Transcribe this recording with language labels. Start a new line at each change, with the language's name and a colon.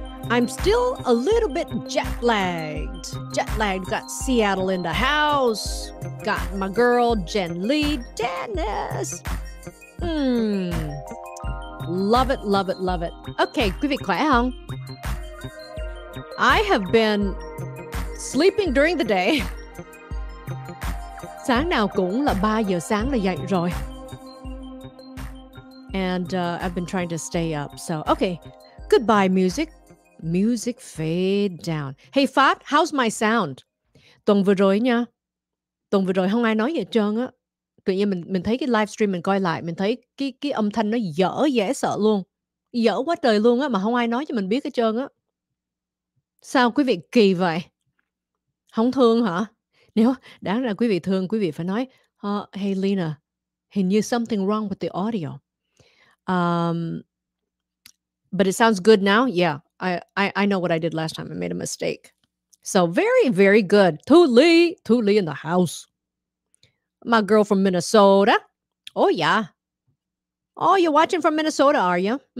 English: I'm still a little bit jet lagged. Got Seattle in the house. Got my girl Jen Lee, Dennis. Love it. Okay,
Vietnamese: quý vị khỏe không?
English: I have been sleeping during the day.
Vietnamese: Sáng nào cũng là 3 giờ sáng là dậy rồi.
English: And I've been trying to stay up. So, okay. Goodbye, music. Music fade down. Hey, Phát, how's my sound?
Vietnamese: Tuần vừa rồi nha. Tuần vừa rồi không ai nói gì hết trơn á. Tự nhiên mình thấy cái livestream mình coi lại, mình thấy cái âm thanh nó dở dễ sợ luôn. Dở quá trời luôn á, mà không ai nói cho mình biết hết trơn á. Sao quý vị kỳ vậy? Không thương hả? Nếu đáng ra quý vị thương, quý vị phải nói, hey Lena, hình như
English: something wrong with the audio. But it sounds good now. Yeah, I know what I did last time. I made a mistake. So very, very good. Thu Lee in the house. My girl from Minnesota. Oh, yeah. Oh, you're watching from Minnesota, are you?